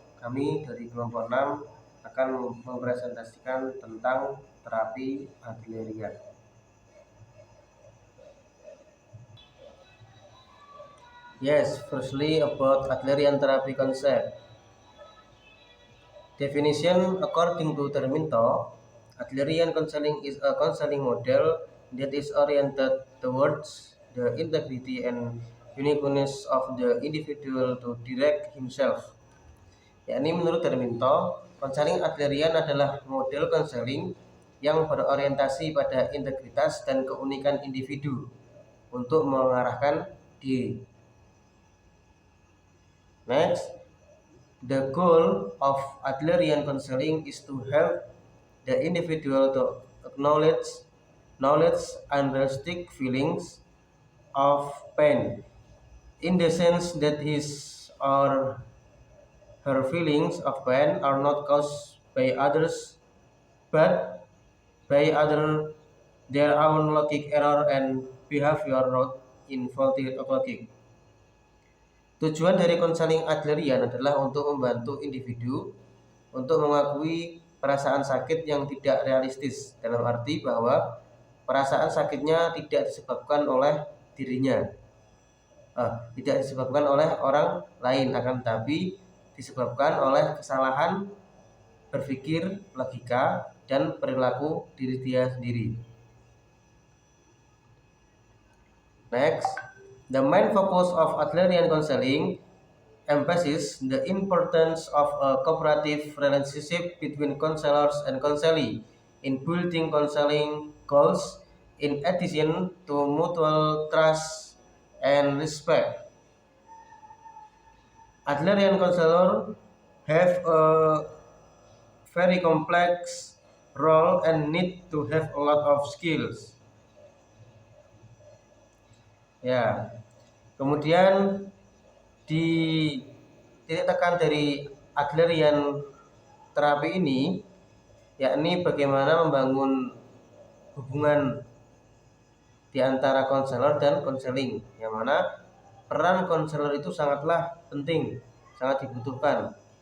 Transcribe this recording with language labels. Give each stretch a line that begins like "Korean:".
Indonesian: Kami dari kelompok 6 akan mempresentasikan tentang terapi Adlerian.
English: Yes, firstly about Adlerian therapy concept. Definition according to Terminto, Adlerian counseling is a counseling model that is oriented towards the integrity and uniqueness of the individual to direct himself.
Indonesian: Yakni menurut Terminto, konseling Adlerian adalah model konseling yang berorientasi pada integritas dan keunikan individu untuk mengarahkan diri.
English: Next, the goal of Adlerian counseling is to help the individual to acknowledge unrealistic feelings of pain, in the sense that his or her feelings of pain are not caused by others but by their own logic error and behavior root in faulty logic.
Indonesian: Tujuan dari konseling Adlerian adalah untuk membantu individu untuk mengakui perasaan sakit yang tidak realistis, dalam arti bahwa perasaan sakitnya tidak disebabkan oleh dirinya, tidak disebabkan oleh orang lain, akan tetapi disebabkan oleh kesalahan berpikir, logika, dan perilaku diri dia sendiri.
English: Next, the main focus of Adlerian counseling emphasizes the importance of a cooperative relationship between counselors and counselee in building counseling goals, in addition to mutual trust and respect. Adlerian counselors have a very complex role and need to have a lot of skills.
Indonesian: Ya, kemudian di titik tekan dari Adlerian terapi ini yakni bagaimana membangun hubungan di antara konselor dan konseling, yang mana peran konselor itu sangatlah penting, sangat dibutuhkan,